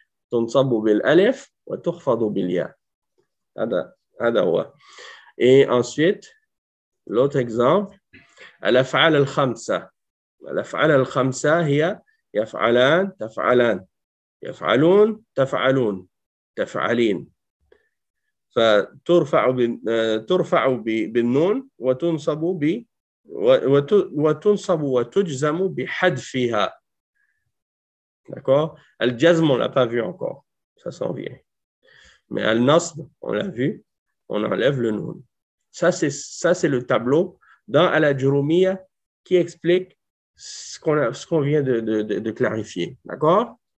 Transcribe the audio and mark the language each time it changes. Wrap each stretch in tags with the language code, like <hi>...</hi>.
<ar>تنصب بالالف وتخفض بالياء. هذا هو.</ar> <fr>Et ensuite, l'autre exemple,</fr> <ar>الأفعال الخمسة. الأفعال الخمسة هي يفعلان، تفعلان، يفعلون، تفعلون، تفعلين. فترفع بالنون وتنصب وتجزم بحذفها.</ar> <fr>D'accord? Al-jazm, on ne l'a pas vu encore. Ça s'en vient. Mais al-nasb, on l'a vu. On enlève le noun. Ça, c'est le tableau dans Al-Ajurumiyya qui explique ce qu'on vient de clarifier. D'accord?</fr>